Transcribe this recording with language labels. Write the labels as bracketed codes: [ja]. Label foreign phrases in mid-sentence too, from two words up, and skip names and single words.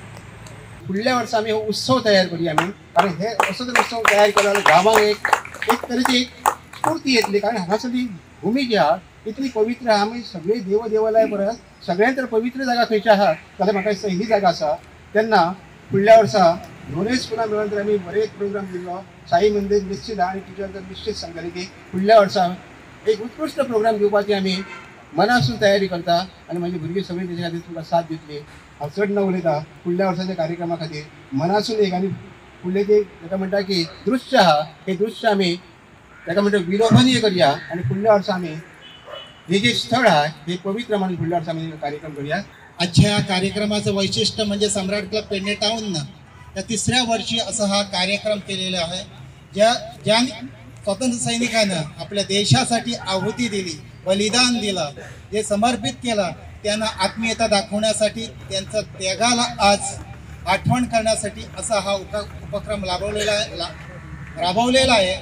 [kok] फुडल्या वर्सा आमी हो उत्सव तयार करूया आमी कारण हे असो जर उत्सव तयार केलो जाल्यार गांवांक एक तरेची स्फूर्ती येतली कारण हांगासरली भूमी जी आहा इतली पवित्र आहा आमी सगळी देवदेवालय परस सगळ्यांत जर पवित्र जागा खंयची आहा जाल्यार म्हाका दिसता ही जागा आसा तेन्ना फुडल्या वर्सा दोनूय स्कुलां मेळून जर आमी बरे एक प्रोग्राम दिल्लो साई मंदिर निश्चित आनी टिचर निश्चित सांगतले की फुडल्या वर्सा एक उत्कृश्ट प्रोग्राम घेवपाची आमी मनासून तयारी करता आणि माझी भुरगीं सगळी तेच्या खातीर तुमकां साथ दितली. हांव चड न उलयता. फुडल्या वर्साच्या कार्यक्रमा खातीर मनासून एक आनी फुडले जे ताका म्हणटा की दृश्य आहा हे दृश्य आमी ताका म्हणटा विलोभनीय करया आणि फुडल्या वर्सा आमी हे जे स्थळ आहे हे पवित्र म्हणून फुडल्या वर्सा आमी कार्यक्रम करूया. [mr] आजच्या कार्यक्रमाचं वैशिष्ट्य म्हणजे सम्राट क्लब पेडणे टाऊननं या 3ऱ्या वर्षी असा हा कार्यक्रम केलेला आहे. ज्या स्वातंत्र्य सैनिकानं आपल्या देशासाठी आहुती दिली, बलिदान दिलं, जे समर्पित केलं, त्यांना आत्मीयता दाखवण्यासाठी त्यांचं त्यागाला आज आठवण करण्यासाठी असा हा उपक्रम राबवलेला आहे.